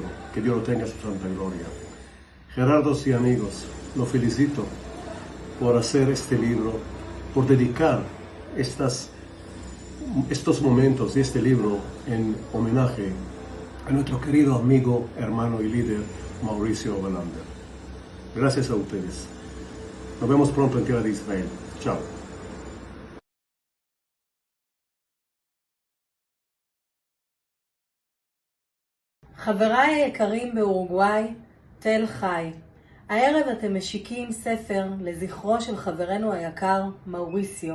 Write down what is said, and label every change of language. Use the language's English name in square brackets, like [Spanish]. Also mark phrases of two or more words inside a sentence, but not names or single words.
[Spanish] Que Dios lo tenga en su santa gloria. Gerardos y amigos, lo felicito por hacer este libro, por dedicar estos momentos y este libro en homenaje a nuestro querido amigo, hermano y líder Mauricio Oberlander. Gracias a ustedes. Nos vemos pronto en tierra de Israel. Chao. [Hebrew] חבריי היקרים באורוגוואי, תל חי. הערב אתם משיקים ספר לזכרו של חברנו היקר מאוריסיו.